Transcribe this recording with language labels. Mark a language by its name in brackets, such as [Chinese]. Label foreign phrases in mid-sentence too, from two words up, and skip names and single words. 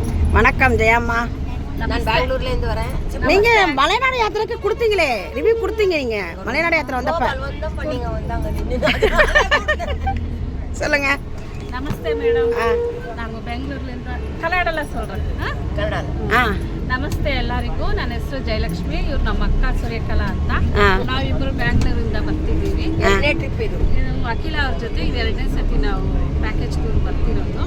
[Tamil] வணக்கம் ஜெயம்மா. நான் பெங்களூர்லேருந்து வரேன். நீங்கள் மலைநாடு யாத்திரைக்கு கொடுத்தீங்களே, ரிவ்யூ கொடுத்தீங்க. நீங்கள் மலைநாடு யாத்திரை வந்தப்ப சொல்லுங்க. [Kannada] ನಮಸ್ತೆ ಮೇಡಮ್, ನಾನು ಬೆಂಗಳೂರಿನಿಂದ ಕನ್ನಡಲ್ಲ சொல்றேன். ನಮಸ್ತೆ ಎಲ್ಲರಿಗೂ. ನನ್ನ ಹೆಸರು ಜಯಲಕ್ಷ್ಮಿ, ಇವ್ರು ನಮ್ಮ ಅಕ್ಕ ಸೂರ್ಯಕಲಾ ಅಂತ. ನಾವಿಬ್ಬರು ಬ್ಯಾಂಗ್ಳೂರಿಂದ ಬರ್ತಿದ್ದೀವಿ. ಎರಡನೇ ಟ್ರಿಪ್ ಇದು. ಅಖಿಲ ಅವ್ರ ಜೊತೆ ಇದು ಎರಡನೇ ಸತಿ ನಾವು [English] package tour [Kannada] ಬರ್ತಿರೋದು.